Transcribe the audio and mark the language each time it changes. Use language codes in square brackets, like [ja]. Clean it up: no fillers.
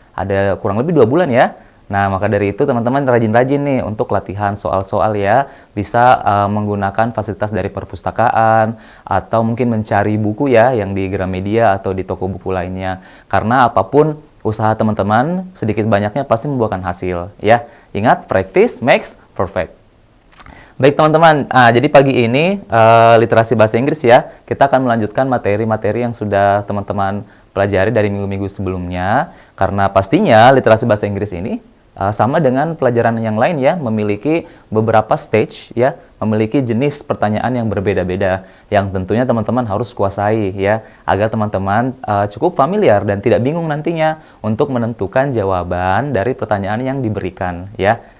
[id] Ada kurang lebih 2 bulan ya. Nah, maka dari itu teman-teman rajin-rajin nih untuk latihan soal-soal ya. Bisa menggunakan fasilitas dari perpustakaan atau mungkin mencari buku ya yang di Gramedia atau di toko buku lainnya. Karena apapun usaha teman-teman sedikit banyaknya pasti membuahkan hasil ya. [en] Ingat, practice makes perfect. [id] Baik teman-teman, jadi pagi ini literasi bahasa Inggris ya, kita akan melanjutkan materi-materi yang sudah teman-teman pelajari dari minggu-minggu sebelumnya. Karena pastinya literasi bahasa Inggris ini sama dengan pelajaran yang lain ya, memiliki beberapa stage ya, memiliki jenis pertanyaan yang berbeda-beda, yang tentunya teman-teman harus kuasai ya, agar teman-teman cukup familiar dan tidak bingung nantinya untuk menentukan jawaban dari pertanyaan yang diberikan ya.